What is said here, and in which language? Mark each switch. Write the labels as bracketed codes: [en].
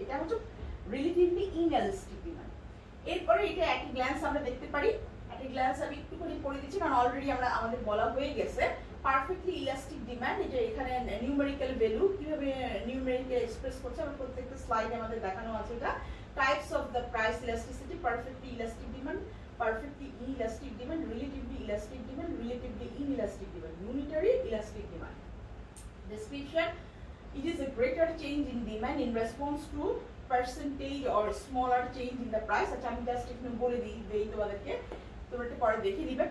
[bn] এটা হচ্ছে relatively inelastic demand. এরপরে এটা একই গ্ল্যান্স আমরা দেখতে পারি। একই গ্ল্যান্স আমি একটু করে পড়ে দিচ্ছি কারণ অলরেডি আমাদের বলা হয়ে গেছে। পারফেক্টলি ইলাস্টিক ডিমান্ড, এটা এখানে নিউমেরিক্যাল ভ্যালু কিভাবে নিউমেরিক্যাল এক্সপ্রেস করছে আমরা প্রত্যেকটা স্লাইডে আমাদের দেখানো আছে। [en] এটা types of the price elasticity, perfectly elastic demand, perfectly inelastic demand, relatively elastic demand, relatively inelastic demand, unitary elastic demand. Description: it is a greater change in demand in response to percentage or smaller change in the price. [bn] আচ্ছা আমি just একটু বলে দিই তোমাদেরকে, তোমরা একটু পরে দেখে নিবে।